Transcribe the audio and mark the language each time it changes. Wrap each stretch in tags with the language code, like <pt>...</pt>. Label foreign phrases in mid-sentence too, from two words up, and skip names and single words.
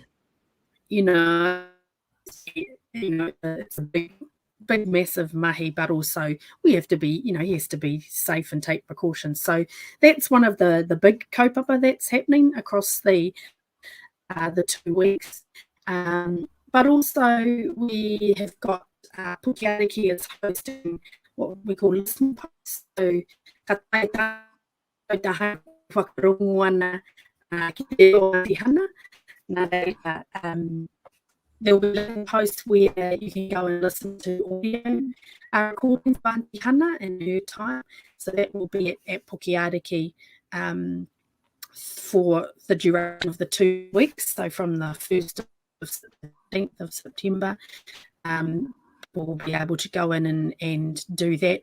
<en>You know, it's a big, massive mahi, but also we have to be, he has to be safe and take precautions. So that's one of the big kaupapa that's happening across the 2 weeks. But also we have got Puketapu is hosting what we call listening posts.</en> <mi>So whakarunguana ki te reo Hana.</mi> <en>There'll be listening posts where you can go and listen to audio recordings of Auntie Hana in her time. So that will be at Puketapu for the duration of the 2 weeks. So from the 1st of 15th of September, we'll be able to go in and do that.</en>